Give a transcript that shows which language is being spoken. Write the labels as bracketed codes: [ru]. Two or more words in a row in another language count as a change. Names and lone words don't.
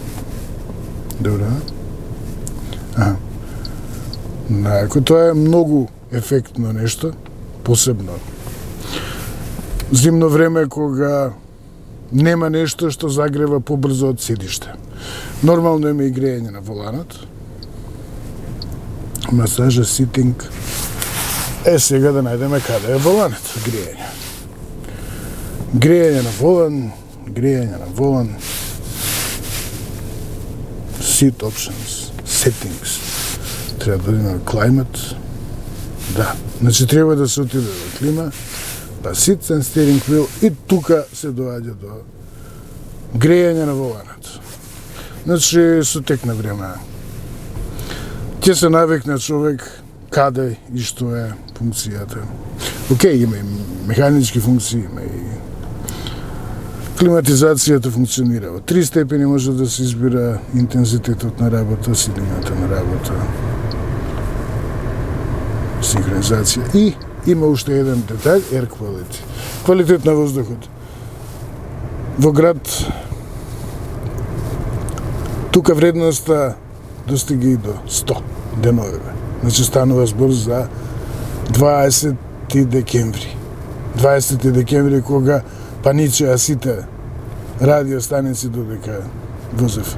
[mk] Ако тоа е многу ефектно нешто, посебно зимно време кога нема нешто што загрева побрзо од седиште. Нормално има и грејање на воланот. Масажа, ситинг. Сега да најдеме каде е воланот. Грејање на волан. [en] Seat options, settings. [mk] Треба да има climate. Да, значи треба да се отиде во клима, па [en] seats and steering wheel [mk] и тука се доаѓа до грејање на воланот. Значи, со тек на време ќе се навикне човек каде и што е функцијата. Океј, има и механички функции, има и Климатизацијата функционира. Во 3 степени може да се избира интензитетот на работа, силината на работа, синхронизација. И има уште еден детај, [en] air quality. [mk] Квалитет на воздухот. Во град тука вредноста достига и до 100 деновиве. Значи станува збор за 20 декември. 20 декември кога паничеа сите радиостаници додека возев.